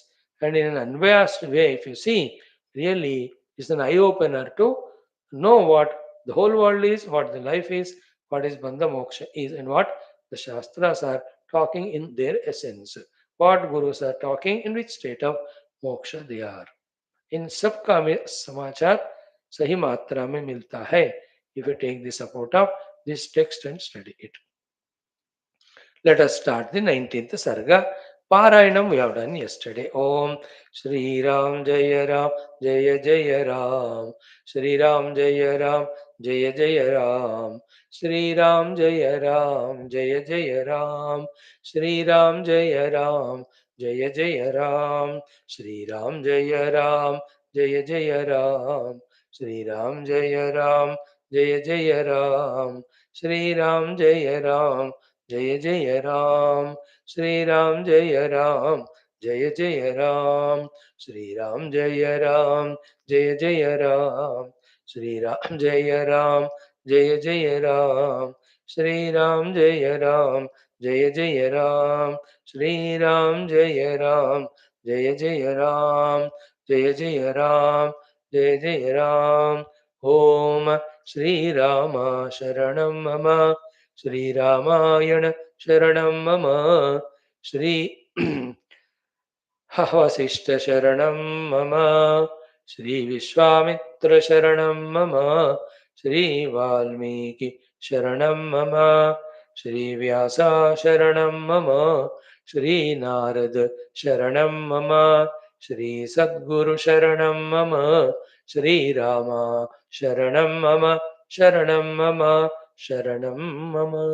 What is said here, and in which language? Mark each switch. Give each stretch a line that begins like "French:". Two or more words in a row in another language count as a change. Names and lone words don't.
English: And in an unbiased way, if you see, really it's an eye opener to know what the whole world is, what the life is, what is
Sanskrit: बन्ध मोक्ष
English: is, and what the Shastras are talking in their essence, what Gurus are talking, in which state of moksha they are.
Hindi: इन सब का हमें समाचार सही मात्रा में मिलता है
English: if you take the support of this text and study it. Let us start the 19th Sarga. Parayanam we have done yesterday.
Sanskrit: ओम् श्री राम जय राम जय जय राम. श्री राम जय राम जय जय राम. श्री राम जय राम जय जय राम. श्री राम जय राम जय जय राम. श्री राम जय राम जय जय राम. श्री राम जय राम जय जय राम. श्री राम जय राम जय जय राम श्री राम जय राम जय जय राम श्री राम जय राम जय जय राम श्री राम जय राम जय जय राम श्री राम जय राम जय जय राम श्री राम जय राम जय जय राम जय जय राम जय जय राम ओम श्री राम शरणं मम श्री रामायण शरणं मम श्री वसिष्ठ शरणं मम श्री विश्वामित्र शरणं मम श्री वाल्मीकि शरणं मम श्री व्यासा शरणं मम श्री नारद शरणं मम श्री सद्गुरु शरणं मम श्री रामा शरणं मम शरणं मम शरणं मम